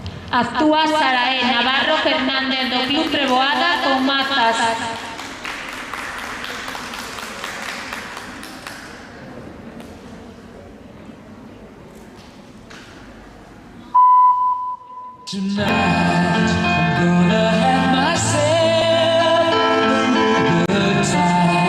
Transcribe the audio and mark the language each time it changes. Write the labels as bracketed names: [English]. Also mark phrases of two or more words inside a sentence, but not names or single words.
[Galician] Actúa Saraé Navarro Fernández do Club Treboada con mazas. [English] Tonight, I'm gonna have myself a good time.